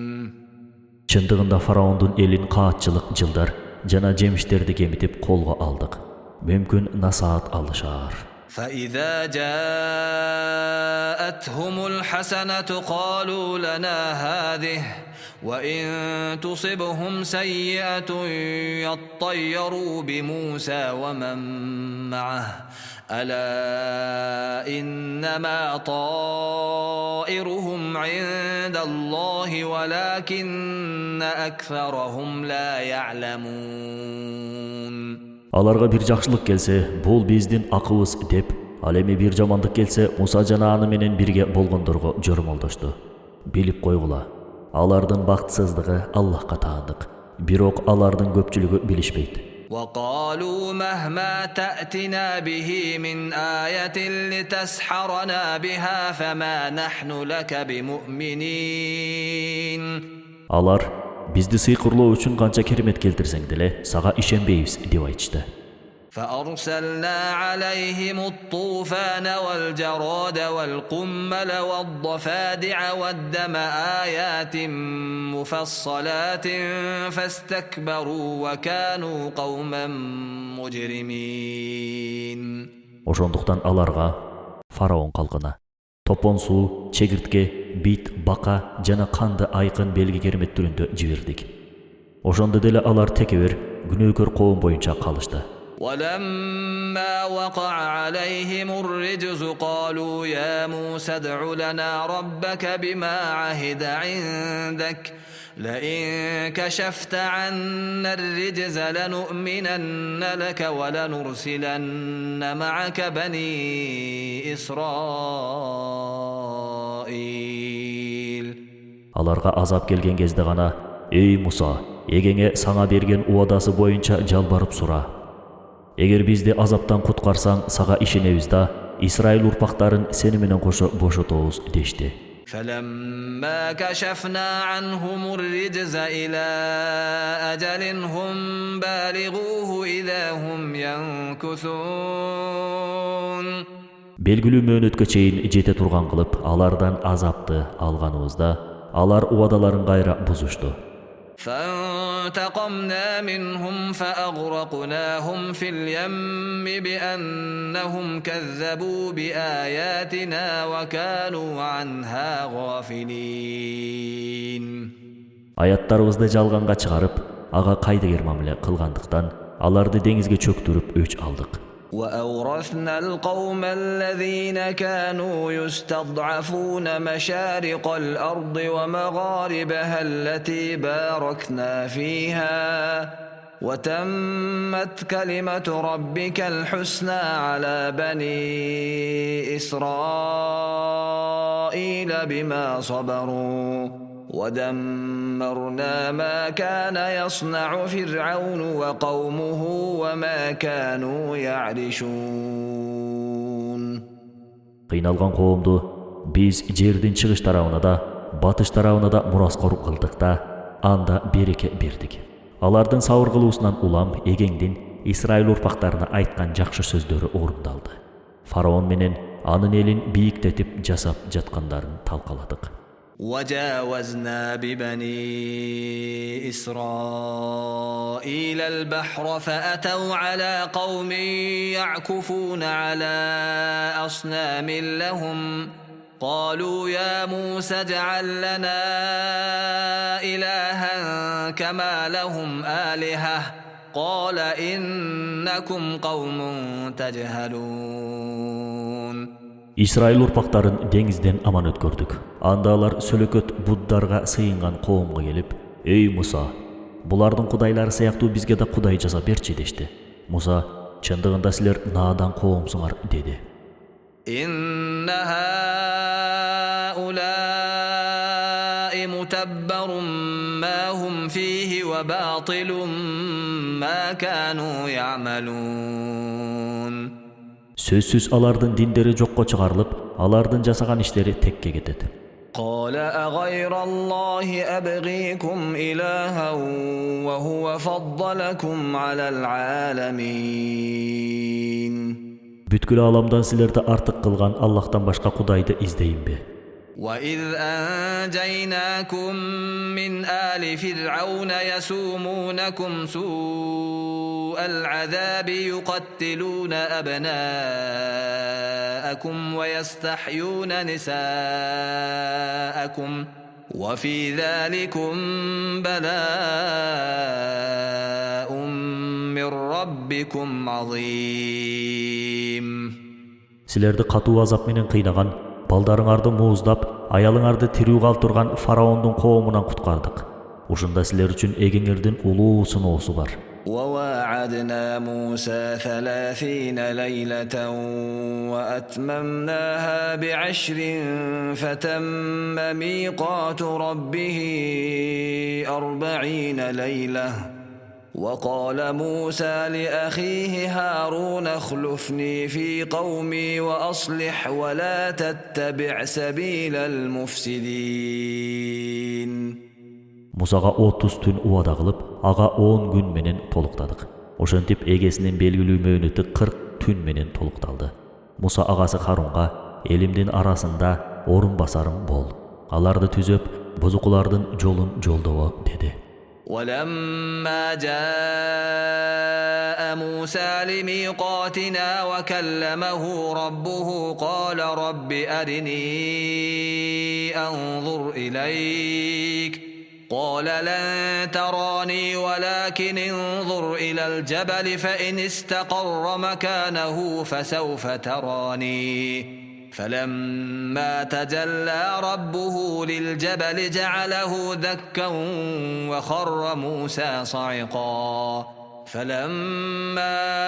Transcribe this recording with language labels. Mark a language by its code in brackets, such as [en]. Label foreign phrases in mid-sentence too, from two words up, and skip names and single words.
[ky] Чындыгында фараондун элин каатчылык жылдар жана жемиштерди кемитип колго алдык. Мүмкүн насаат алышар. [ar] فإذا جاءتهم الحسنة قالوا لنا هذه وإن تصبهم سيئة يطيروا بموسى ومن معه ألا إنما طائرهم عند الله ولكن أكثرهم لا يعلمون. [ky] Аларга бир жакшылык келсе, бул биздин акыбыз деп, ал эми бир жамандык келсе, Муса жана аны менен бирге болгондорго жормолдошту. Билип койгула, алардын бактсыздыгы Аллахка таандык. Бирок алардын көпчүлүгү билишпейт. [ar] وقالوا مهما تأتنا به من آية لتسحرنا بها فما نحن لك بمؤمنين. [ky] Алар бизди сыйкырлоо үчүн канча керемет келтирсең деле сага ишенбейбиз деп айтышты. [ar] فأرسلنا عليهم الطوفان والجراد والقمل والضفادع والدم آيات مفصلات فاستكبروا وكانوا قوما مجرمين. [ky] Ошондуктан аларга, фараон калкына, топон суу, чегиртке, бит, бака жана канды айкын белги керемет түрүндө жибердик. Ошондо деле алар текебер, күнөөкөр коом боюнча калышты. [ar] ولما وقع عليهم الرجز قالوا يا موسى ادع لنا ربك بما عهد عندك لئن كشفت عنا الرجز لنؤمنن لك ولنرسلن معك بني إسرائيل. [ky] Аларга азап келген кезде гана: "Ey Муса, эгеңе саңа берген уадасы боюнча жалбарып сура. Эгер бизди азаптан куткарсаң, сага ишенебиз да Исраил урпактарын сени менен кошо бошотобуз" дешти. [ar] فلما كشفنا عنهم الرجز إلى أجل هم بالغوه إذا هم ينكثون. [ky] Белгилүү мөөнөткө чейин жете турган кылып, алардан азапты алганыбызда, алар уадаларын кайра бузушту. [ar] فانتقمنا منهم فأغرقناهم في اليم بأنهم كذبوا بآياتنا وكانوا عنها غافلين. [ky] Аяттарыбызды жалганга чыгарып, ага кайдыгер мамиле кылгандыктан, аларды деңизге чөктүрүп өч алдык. [ar] وأورثنا القوم الذين كانوا يستضعفون مشارق الأرض ومغاربها التي باركنا فيها وتمت كلمة ربك الحسنى على بني إسرائيل بما صبروا ودمرنا ما كان يصنع فرعون وقومه وما كانوا يعرشون. [ky] Кыйналган коомду биз жердин чыгыш тарабына да, батыш тарабына да мураскор кылдык да, анда береке бердик. Алардын сабыр кылуусунан улам эгеңдин Исраил урпактарына айткан жакшы сөздөрү орундалды. Фараон менен анын элин бийиктетип жасап жаткандарын талкаладык. [ar] وجاوزنا ببني إسرائيل البحر فأتوا على قوم يعكفون على أصنام لهم قالوا يا موسى اجعل لنا إلها كما لهم آلهة قال إنكم قوم تجهلون. [ky] Исраил урпактарын деңизден аман өткөрдүк. Анда алар сөлөкөт буддарга сыйынган коомго келип: "Эй Муса, булардын кудайлары сыяктуу бизге да кудай жасап берчи" дешти. Муса: "Чындыгында силер наадан коомсуңар" деди. [ar] إن هؤلاء متبر ما هم فيه وباطل ما كانوا يعملون. [ky] Сөзсүз алардын диндери жокко чыгарылып, алардын жасаган иштери текке кетет. [ar] قال أغير الله أبغيكم إلها وهو فضلكم على العالمين. [ky] Бүткүл аламдан силерди артык кылган Аллахтан башка кудайды издейинби? [ar] وإذ أنجيناكم من آل فرعون يسومونكم سوء العذاب يقتلون أبناءكم ويستحيون نساءكم وفي ذلكم بلاء من ربكم عظيم. [ky] Силерди катуу азап менен кыйнаган, балдарыңарды мууздап, аялыңарды тирүү калтырган фараондун коомунан куткардык. Ушунда силер үчүн эгеңердин улуу сыноосу бар. [ar] وواعدنا موسى 30 ليلة وأتممناها ب10 فتم ميقات ربه 40 ليلة وقال موسى لأخيه هارون اخلفني في قومي وأصلح ولا تتبع سبيل المفسدين. [ky] Мусага 30 түн убада кылып, ага 10 күн менен толуктадык. Ошентип эгесинин белгилүү мөөнөтү 40 түн менен толукталды. Муса агасы Харунга: "Элимдин арасында орун басарым бол. Аларды түзөп, бузукулардын жолун жолдобо" деди. [ar] ولما جاء موسى لميقاتنا وكلمه ربه قال رب أرني أنظر إليك قال لن تراني ولكن انظر إلى الجبل فإن استقر مكانه فسوف تراني فلما تجلى ربه للجبل جعله دكا وخر موسى صعقا فلما